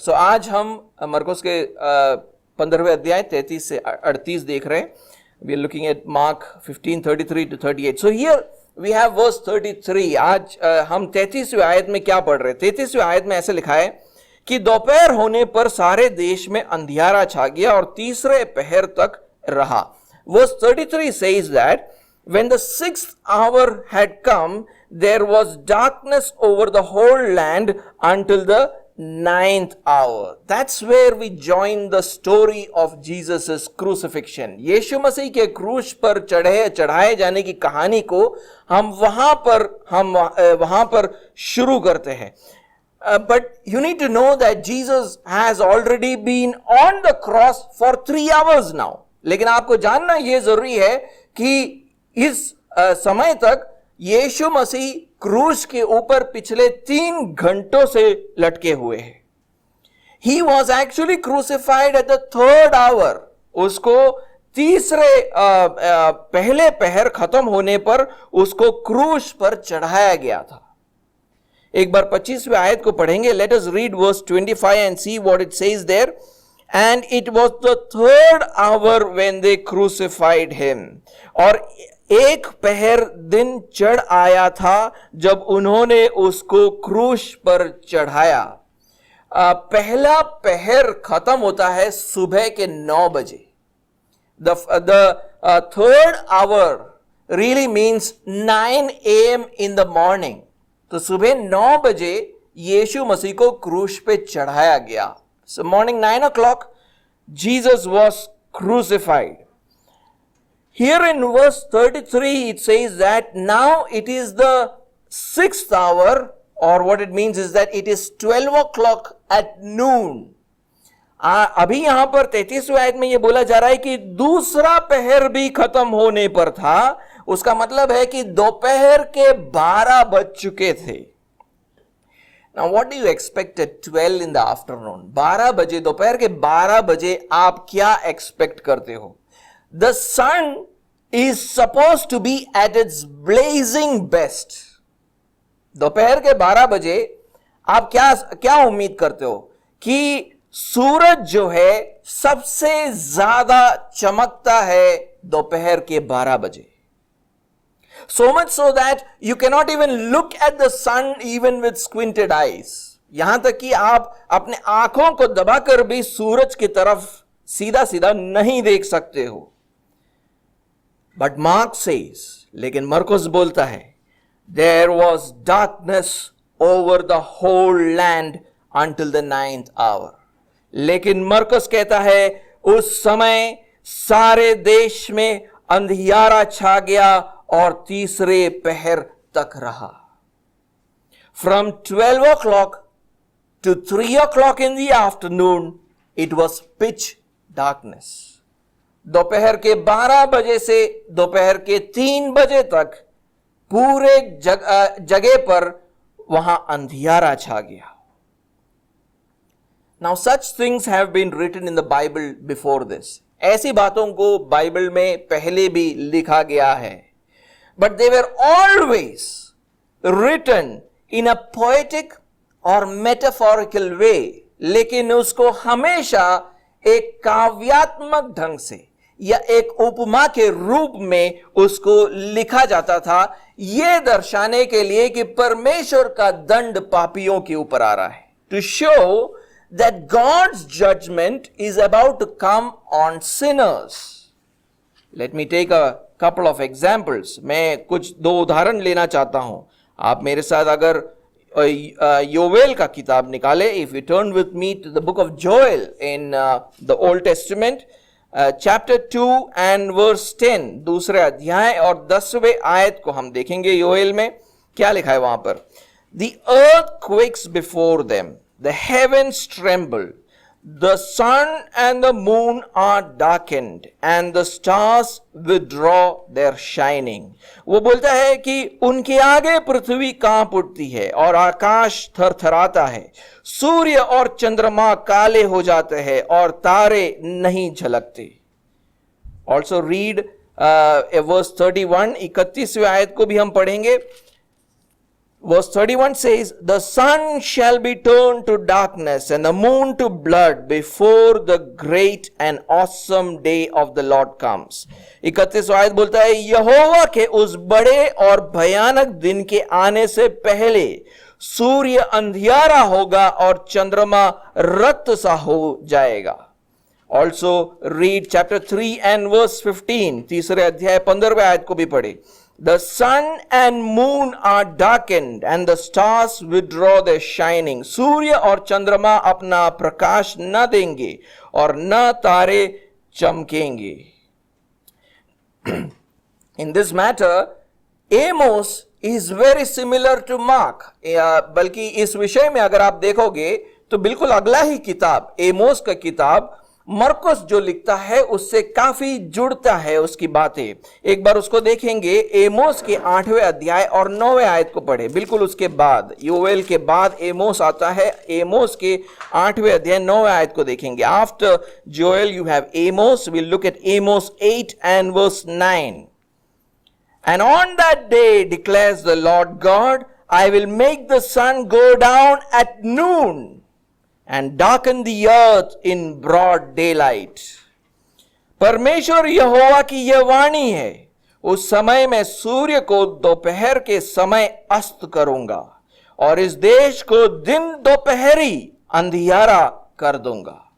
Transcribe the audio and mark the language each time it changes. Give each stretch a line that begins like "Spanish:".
Hindi: सो आज हम मरकुस के 15वें अध्याय 33 से 38 देख रहे हैं।
English: We are looking at Mark 15:33 to 38। So here we have verse 33।
Hindi: आज हम 33वें आयत में क्या पढ़ रहे हैं? 33वें आयत में ऐसे लिखा है कि दोपहर होने पर सारे देश में अंधियारा छा गया और तीसरे पहर तक रहा।
English: Verse 33 says that when the 6th hour had come, there was darkness over the whole land until the 9th hour. That's where we join the story of Jesus' crucifixion.
Hindi: यीशु मसीह के क्रूस पर चढ़ाए जाने की कहानी को हम वहां पर शुरू करते हैं।
English: But you need to know that Jesus has already been on the cross for 3 hours now.
Hindi: लेकिन आपको जानना यह जरूरी है कि इस समय तक यीशु मसीह क्रूस के ऊपर पिछले 3 घंटों से लटके हुए हैं।
English: He was actually crucified at the 3rd hour.
Hindi: उसको तीसरे पहले पहर खत्म होने पर उसको क्रूस पर चढ़ाया गया था। एक बार 25वें आयत को पढ़ेंगे।
English: Let us read verse 25 and see what it says there. And it was the 3rd hour when they crucified him.
Hindi: और 1 पहर दिन चढ़ आया था जब उन्होंने उसको क्रूस पर चढ़ाया। पहला पहर खत्म होता है सुबह के 9 बजे।
English: The 3rd hour really means 9 AM in the morning.
Hindi: तो सुबह 9 बजे यीशु मसीह को क्रूस पे चढ़ाया गया।
English: So morning 9 o'clock, Jesus was crucified. Here in verse 33, it says that now it is the 6th hour, or what it means is that it is 12 o'clock at noon.
Hindi: अभी यहां पर 33वें आयत में यह बोला जा रहा है कि दूसरा पहर भी खत्म होने पर था। उसका मतलब है कि दोपहर के 12 बज चुके थे।
English: Now what do you expect at 12 in the afternoon?
Hindi: 12 बजे, दोपहर के 12 बजे आप क्या एक्सपेक्ट करते हो?
English: The sun is supposed to be at its blazing best.
Hindi: दोपहर के 12 बजे आप क्या उम्मीद करते हो? कि सूरज जो है सबसे ज्यादा चमकता है दोपहर के 12 बजे।
English: So much so that you cannot even look at the sun even with squinted eyes.
Hindi: यहां तक कि आप अपने आंखों को दबाकर भी सूरज की तरफ सीधा सीधा नहीं देख सकते हो।
English: But Mark says,
Hindi: लेकिन मरकुस बोलता है,
English: there was darkness over the whole land until the 9th hour.
Hindi: लेकिन मरकुस कहता है उस समय सारे देश में अंधियारा छा गया और तीसरे पहर तक रहा।
English: From 12 o'clock to 3 o'clock in the afternoon, it was pitch darkness.
Hindi: दोपहर के 12 बजे से दोपहर के 3 बजे तक पूरे जगह पर वहां अंधियारा छा गया।
English: Now such things have been written in the Bible before this.
Hindi: ऐसी बातों को बाइबल में पहले भी लिखा गया है।
English: But they were always written in a poetic or metaphorical way.
Hindi: लेकिन उसको हमेशा एक काव्यात्मक ढंग से या एक उपमा के रूप में उसको लिखा जाता था, यह दर्शाने के लिए कि परमेश्वर का दंड पापियों के ऊपर आ रहा है।
English: To show that God's judgment is about to come on sinners. Let me take a couple of examples.
Hindi: मैं कुछ 2 उदाहरण लेना चाहता हूं। आप मेरे साथ अगर योवेल का किताब निकाले,
English: if you turn with me to the book of Joel in the Old Testament, chapter 2 and verse 10,
Hindi: दूसरे अध्याय और 10वें आयत को हम देखेंगे। योवेल में क्या लिखा है वहां पर?
English: The earth quakes before them, the heavens tremble, the sun and the moon are darkened and the stars withdraw their shining.
Hindi: वो बोलता है कि उनके आगे पृथ्वी कांप उठती है और आकाश थरथराता है, सूर्य और चंद्रमा काले हो जाते हैं और तारे नहीं झलकते.
English: Also read verse 31,
Hindi: 31वीं आयत को भी हम पढ़ेंगे.
English: Verse 31 says, the sun shall be turned to darkness and the moon to blood before the great and awesome day of the Lord comes.
Hindi: 31वां आयत बोलता है, यहोवा के उस बड़े और भयानक दिन के आने से पहले सूर्य अंधियारा होगा और चंद्रमा रक्त सा हो जाएगा.
English: Also read chapter 3 and verse 15.
Hindi: तीसरे अध्याय 15वें आयत को भी पढ़े.
English: The sun and moon are darkened and the stars withdraw their shining.
Hindi: सूर्य और चंद्रमा अपना प्रकाश न देंगे और न तारे चमकेंगे.
English: In this matter, Amos is very similar to Mark.
Hindi: बल्कि इस विषय में अगर आप देखोगे तो बिल्कुल अगला ही किताब, एमोस का किताब, मरकुस जो लिखता है उससे काफी जुड़ता है उसकी बातें. एक बार उसको देखेंगे. एमोस के 8वें अध्याय और 9वें आयत को पढ़े. बिल्कुल उसके बाद, योएल के बाद एमोस आता है. एमोस के 8वें अध्याय 9वें आयत को देखेंगे.
English: After Joel you have Amos. We look at Amos 8 and verse 9. And on that day declares the Lord God, I will make the sun go down at noon and darken the earth in broad daylight.
Hindi: परमेश्वर यहोवा की यह वाणी है, उस समय मैं सूर्य को दोपहर के समय अस्त करूंगा और इस देश को दिन दोपहरी अंधियारा कर दूंगा.